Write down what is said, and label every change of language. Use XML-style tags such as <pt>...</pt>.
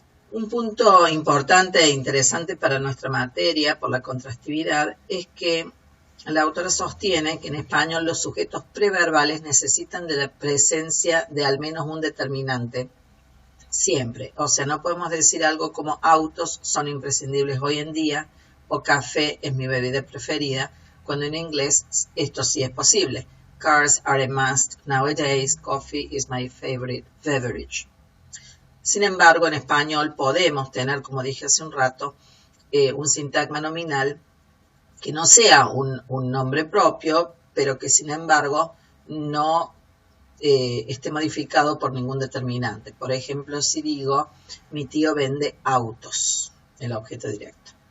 <es>Un punto importante e interesante para nuestra materia por la contrastividad es que la autora sostiene que en español los sujetos preverbales necesitan de la presencia de al menos un determinante siempre. O sea, no podemos decir algo como autos son imprescindibles hoy en día o café es mi bebida preferida, cuando en inglés esto sí es posible.</es> <en>Cars are a must nowadays, coffee is my favorite beverage.</en> <es>Sin embargo, en español podemos tener, como dije hace un rato, un sintagma nominal que no sea un nombre propio, pero que sin embargo no esté modificado por ningún determinante. Por ejemplo, si digo, mi tío vende autos, el objeto directo.</es>